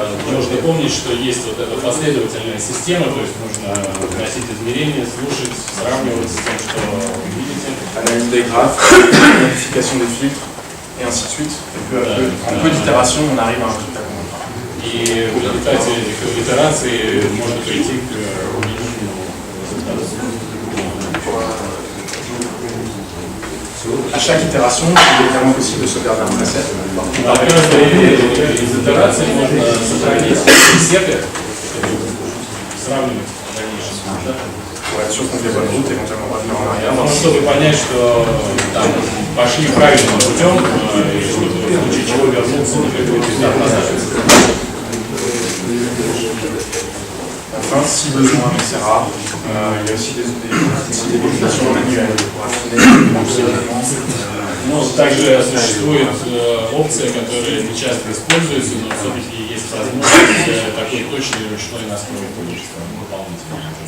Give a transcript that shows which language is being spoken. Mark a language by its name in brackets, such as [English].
[Russian] Нужно помнить, что есть вот эта последовательная система, то есть нужно вносить измерения, слушать, сравнивать с тем, что вы видите. [French] Analyse des graphes, modification des filtres, et ainsi de suite. Et peu à peu, en peu d'itérations, on arrive à un résultat qu'on veut. [Russian] И в результате этих итераций можно прийти к убедительному результату. [French] À chaque itération, il est évidemment possible de sauvegarder un preset. [Russian] А каждой из итераций можно сохранить пресеты, сравнивать в дальнейшем. [French] Pour être sûr qu'on fait bonne route, éventuellement revenir en arrière. [Russian] Ну, чтобы понять, что там пошли правильным путем, и чтобы в случае чего вернуться на какой-то этап назад. [French] Enfin, si besoin, mais c'est rare, il y a aussi des définitions manuelles pour affiner absolument. [Russian] Ну, также существует опция, которая не часто используется, но все-таки есть возможность такой точной ручной настройки дополнительно.